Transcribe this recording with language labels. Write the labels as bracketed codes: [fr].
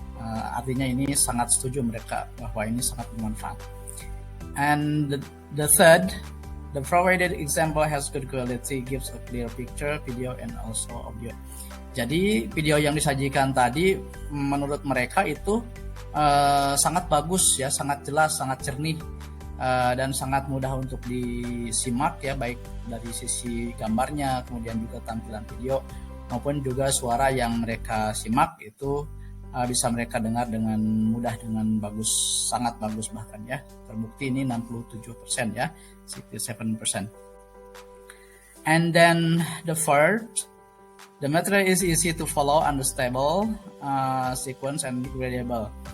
[id] Artinya ini sangat setuju mereka bahwa ini sangat bermanfaat. [en] And the third, the provided example has good quality, gives a clear picture, video, and also audio. [id] Jadi video yang disajikan tadi menurut mereka itu sangat bagus ya, sangat jelas, sangat jernih, dan sangat mudah untuk disimak ya, baik dari sisi gambarnya, kemudian juga tampilan video maupun juga suara yang mereka simak itu bisa mereka dengar dengan mudah, dengan bagus, sangat bagus bahkan ya. Terbukti ini 67% ya, 67%. [en] And then the third, the material is easy to follow, understandable, sequence and gradable.